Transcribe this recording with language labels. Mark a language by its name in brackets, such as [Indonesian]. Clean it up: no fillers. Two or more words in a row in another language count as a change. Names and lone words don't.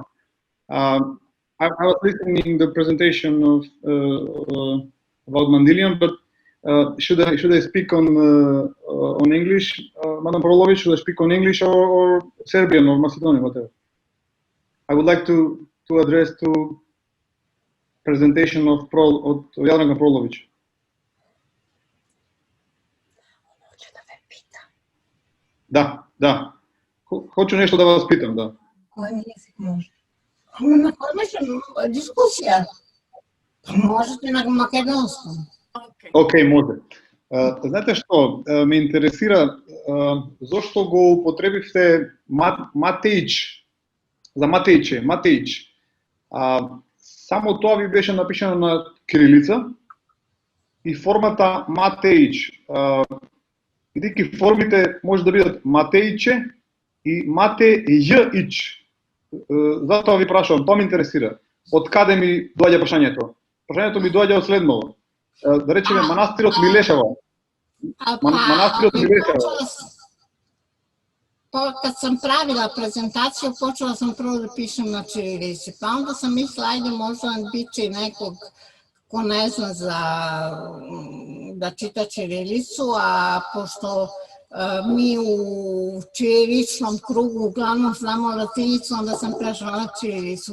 [English] I was listening the presentation of about Mandelion, but should I speak on English, Madam Prolović? Should I speak on English or Serbian or Macedonian, whatever? I would like to address to presentation of Jadranka Prolović. [Serbian] Da. Hoću nešto da vas pitam, da. Koji jezik može? Na kojima će diskusija? Možete na makedonskom. Ok, može. [Macedonian] Знаете што, ме интересира зошто го употребивте Матеич, за Матеич. Само тоа ви беше напишано на кирилица и формата Матеич. Бидејќи формите може да бидат Матеиче и Матејич. Затоа ви прашувам, тоа ме интересира. Од каде ми доаѓа прашањето? Прашањето ми доаѓа од следново. Да речеме манастирот Милешева. Манастирот Милешева. [Serbian] Kad sam pravila prezentaciju, počela sam prvo da pišem na čirilici, pa onda sam mislila, ajde možda biće nekog ko ne zna da čita čirilicu, a pošto mi u čiriličnom krugu uglavnom znamo latinicu, onda sam prešla na čirilicu.